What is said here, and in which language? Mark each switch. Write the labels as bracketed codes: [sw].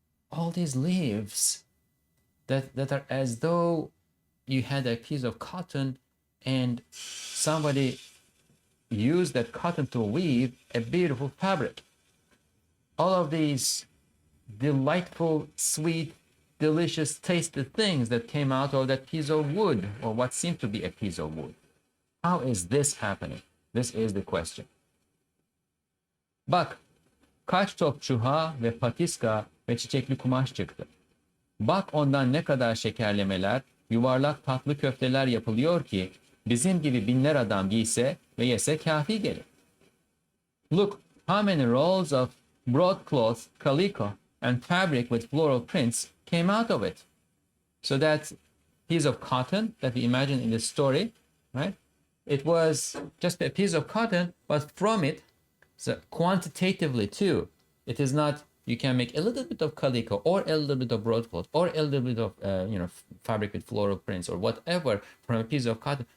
[en] All these leaves that are as though you had a piece of cotton and somebody used that cotton to weave a beautiful fabric. All of these delightful, sweet, delicious, tasty things that came out of that piece of wood, or what seemed to be a piece of wood. How is this happening? This is the question. [tr] Bak, kaç top çuha ve patiska ve çiçekli kumaş çıktı. Bak ondan ne kadar şekerlemeler, yuvarlak tatlı köfteler yapılıyor ki bizim gibi binler adam giyse ve yese kafi gelir. [en] Look how many rolls of broadcloth, calico, and fabric with floral prints came out of it. So that piece of cotton that we imagine in the story, right? It was just a piece of cotton, but from it, so quantitatively too, it is not, you can make a little bit of calico or a little bit of broadcloth or a little bit of fabric with floral prints or whatever from a piece of cotton.